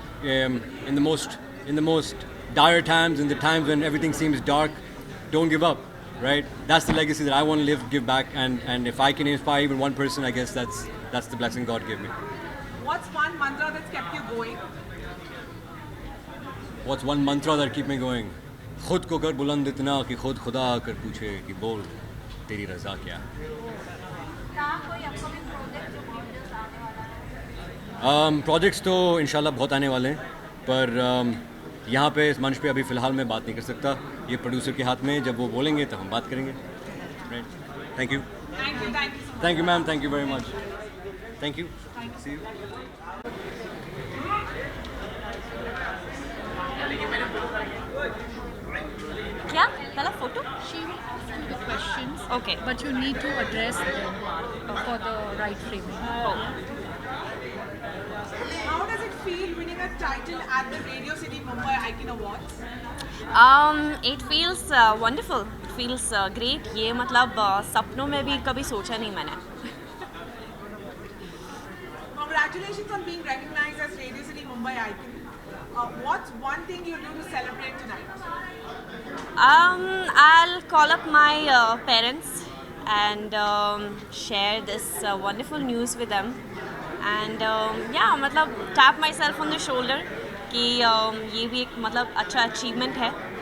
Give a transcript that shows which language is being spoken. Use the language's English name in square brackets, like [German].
[English] In the most dire times, in the times when everything seems dark, don't give up. Right? That's the legacy that I want to give back, and if I can inspire even one person, I guess that's the blessing God gave me. What's one mantra that's kept you going? What's one mantra that keep me going? [Hindi] खुद को कर बुलंद इतना कि खुद खुदा आकर पूछे कि बोल तेरी रज़ा क्या है. कोई अपकमिंग प्रोजेक्ट जो वीडियोस आने वाला है प्रोजेक्ट्स तो इंशाल्लाह बहुत आने वाले हैं पर यहाँ पे इस मंच पे अभी फ़िलहाल मैं बात नहीं कर सकता ये प्रोड्यूसर के हाथ में जब वो बोलेंगे तो हम बात करेंगे [English] right thank you thank you ma'am thank you very much thank you see you [Hindi] पहला photo. [English] She will ask you the questions, Okay. but you need to address them for the right framing. How does it feel winning a title at the Radio City Mumbai Icon Awards? It feels wonderful. It feels great. [Hindi] ये मतलब सपनों में भी कभी सोचा नहीं मैंने. [English] Congratulations on being recognized as Radio City Mumbai Icon. What's one thing you'll do to celebrate tonight? I'll call up my parents and share this wonderful news with them. And yeah, [Hindi] मतलब [English] tap myself on the shoulder [Hindi] कि ये भी एक मतलब अच्छा achievement है.